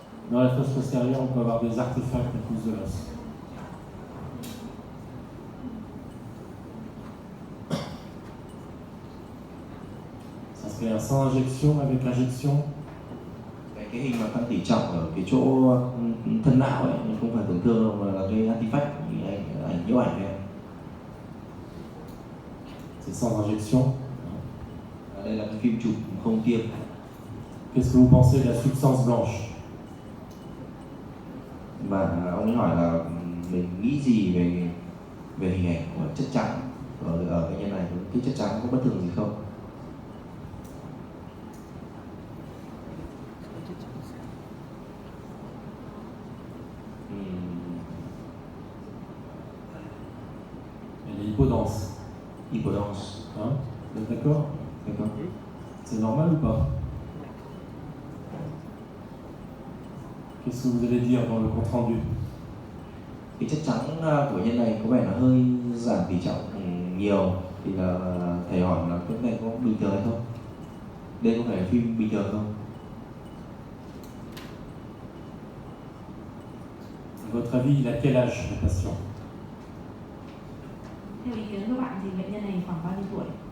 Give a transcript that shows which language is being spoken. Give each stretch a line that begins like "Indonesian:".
French: Dans la fosse postérieure, on peut avoir des artefacts à cause de l'os. Ça se fait sans injection, avec injection.
Vietnamese: Cái hình mà tăng tỉ trọng ở cái chỗ thân não ấy, không phải tổn thương đâu, mà là cái artifact, ảnh nhiễu ảnh này.
French: C'est sans injection.
Vietnamese: Đây là cái phim chụp không tiêm.
French: Qu'est-ce que vous pensez de la substance blanche?
Vietnamese: Và ông ấy hỏi là mình nghĩ gì về hình ảnh của chất trắng ở cái nhân này, cái chất trắng có bất thường gì không?
French: Elle est hypodense. Hypodense. Hein? Vous êtes d'accord? D'accord. C'est normal ou pas? Qu'est-ce que vous allez dire dans le compte rendu?
Vietnamese: Cái chất trắng của nhân này có vẻ là hơi giảm tỷ trọng nhiều, thì là thầy hỏi là cái này có bình thường hay không? Đây có phải là phim bình thường không?
French: À votre avis, il a quel âge, le patient?
Vietnamese: Theo ý kiến của bạn thì bệnh nhân này khoảng bao nhiêu tuổi?